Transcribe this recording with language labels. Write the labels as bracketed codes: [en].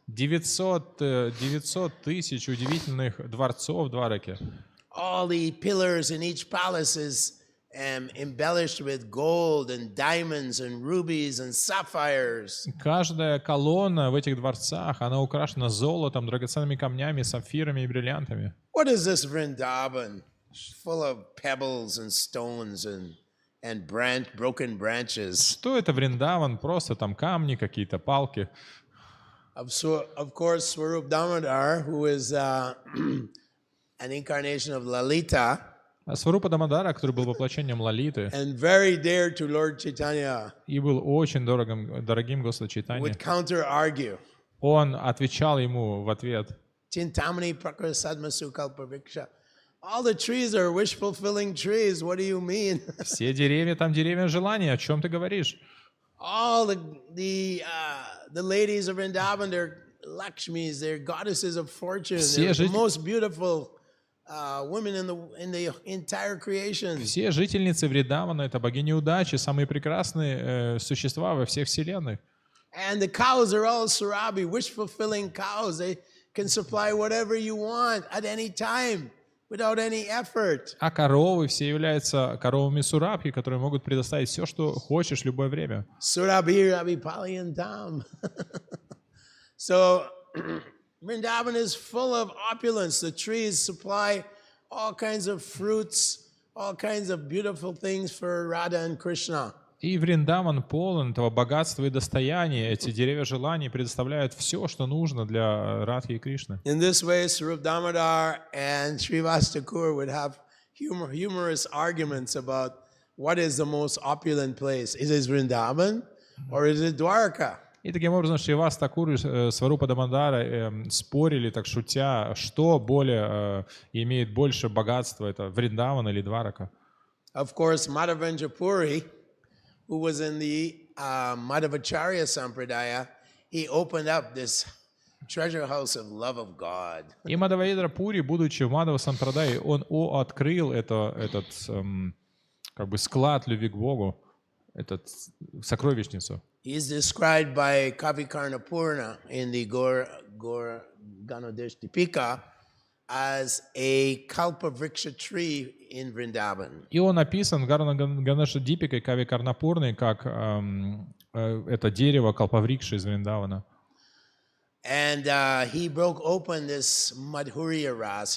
[ru] 900 тысяч удивительных дворцов в Двараке. [en] All the pillars in each palace is embellished with gold and diamonds and rubies and sapphires. [ru] Каждая колонна в этих дворцах, она украшена золотом, драгоценными камнями, сапфирами и бриллиантами. [en] What is this Vrindavan? Full of pebbles and stones and broken branches. [ru] Что это Вриндаван? Просто там камни, какие-то палки. [en] Of course, Swarup Damodar, who is an incarnation of Lalita, [ru] Сварупа Дамодара, который был воплощением Лалиты, [en] and very dear to Lord Chaitanya, [ru] и был очень дорогим Господу Чайтанье, [en] would counter-argue. [ru] он отвечал ему в ответ: [sa] Chintamani Prakara Sadmasu Kalpaviksha. [en] All the trees are wish-fulfilling trees. What do you mean? [ru] все деревья там деревья желания, о чем ты говоришь? [en] All the ladies of Vrindavan, they're Lakshmis, they're goddesses of fortune. They're the most beautiful women in the entire creation. [ru] Все жительницы Вриндавана — это богини удачи, самые прекрасные существа во всех вселенных. [en] And the cows are all Surabi, wish-fulfilling cows. They can supply whatever you want at any time without any effort. [ru] А коровы все являются коровами Сурабхи, которые могут предоставить все, что хочешь в любое время. [en] Surabhi, Rabi, Pali, and Dham. So Vrindavan is full of opulence. The trees supply all kinds of fruits, all kinds of beautiful things for Radha and Krishna. [ru] И Вриндаван полон этого богатства и достояния. Эти деревья желаний предоставляют все, что нужно для Радхи и Кришны. [en] In this way, Swarup Damodar and Srivastakur would have humorous arguments about what is the most opulent place. Is it Vrindavan or is it Dwarka? [ru] И таким образом Шривас Такур и Сварупа Дамодара спорили, так шутя, что имеет больше богатства, это Вриндаван или Дварака. [en] Of course, Madhavendra Puri, who was in the Madhavacharya Sampradaya, he opened up this treasure house of love of God. [ru] И Мадхавендра Пури, будучи в Мадхава Сампрадай, он открыл этот как бы склад любви к Богу, этот сокровищницу. [en] He is described by Kavi Karnapurna in the Gaur Ganodesh Dipika as a Kalpavriksha tree in Vrindavan. [ru] И он описан Ганеша Дипикой Кави Карнапурной как это дерево Калпаврикши из Вриндавана. [en] And he broke open this Madhurya Ras.